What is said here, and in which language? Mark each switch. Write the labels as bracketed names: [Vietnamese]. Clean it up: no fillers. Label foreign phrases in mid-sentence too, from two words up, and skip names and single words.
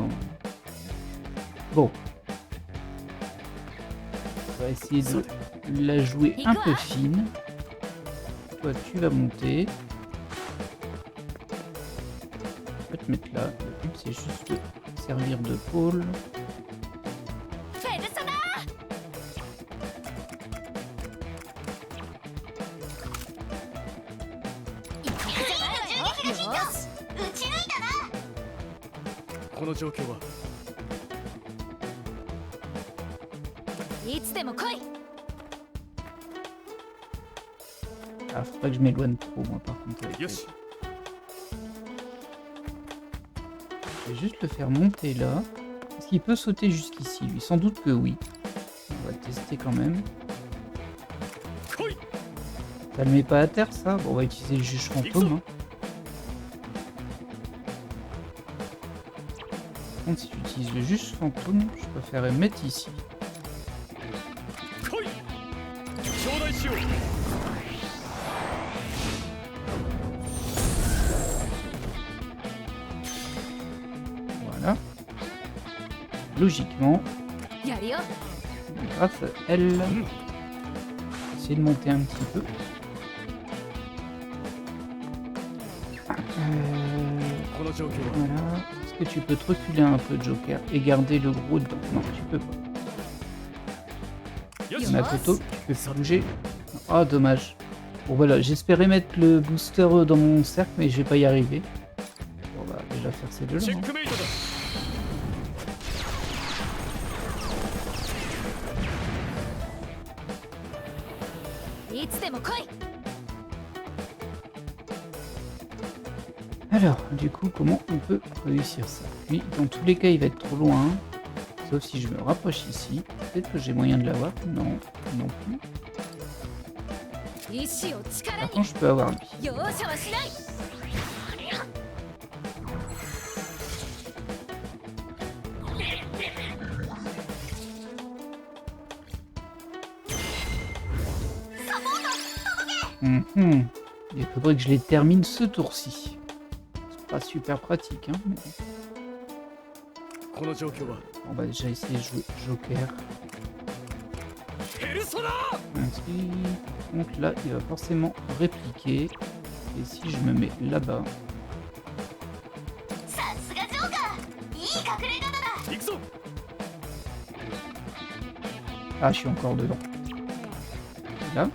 [French] Bon. On va essayer de la jouer un peu fine. Toi, tu vas monter. Je peux te mettre là. Le but, c'est juste de servir de pôle. [Japanese] ペルソナ。この状況はいつでも来い。 [French] Ah, faut pas que je m'éloigne trop, moi, par contre. Avec [Japanese] よし [French] Je vais juste le faire monter là. Est-ce qu'il peut sauter jusqu'ici, lui? Sans doute que oui. On va tester quand même. [Japanese] 来い [French] Ça le met pas à terre, ça? Bon, on va utiliser le juge fantôme. Hein. Par contre, si j'utilise le juge fantôme, je préférerais me mettre ici. [Japanese] 来い頂戴しよう [French] Voilà. Logiquement, [Japanese] やるよ。 [French] grâce à elle, essayer de monter un petit peu. Euh, [Japanese] この状況は [French] voilà. Est-ce que tu peux te reculer un peu, Joker, et garder le gros dedans? Non, tu peux pas. [Japanese] よし [French] Makoto, tu peux faire bouger. Ah, dommage. Bon, voilà, j'espérais mettre le booster dans mon cercle, mais je vais pas y arriver. On va déjà faire ces deux-là. [Japanese] チェ [French] hein. [Japanese] ックメイトだいつでも来い。 [French] Alors, du coup, comment on peut réussir ça? Lui, dans tous les cas, il va être trop loin. Sauf si je me rapproche ici. Peut-être que j'ai moyen de l'avoir. Non, non plus. [Japanese] 意志を力 [French] Par [Japanese] に [French] contre, je peux avoir lui. [Japanese] 容赦はしない。 Mhm. [French] Il faudrait que je les termine ce tour-ci. C'est pas super pratique, hein. Mais... [Japanese] この状況は [French] On va déjà essayer de jouer Joker. [Japanese] ペルソナ [French] Ainsi. Donc là, il va forcément répliquer. Et si je me mets là-bas, [Japanese] さすがジョーカー、いい隠れ方だ。行くぞ [French] ah, je suis encore dedans. Et là,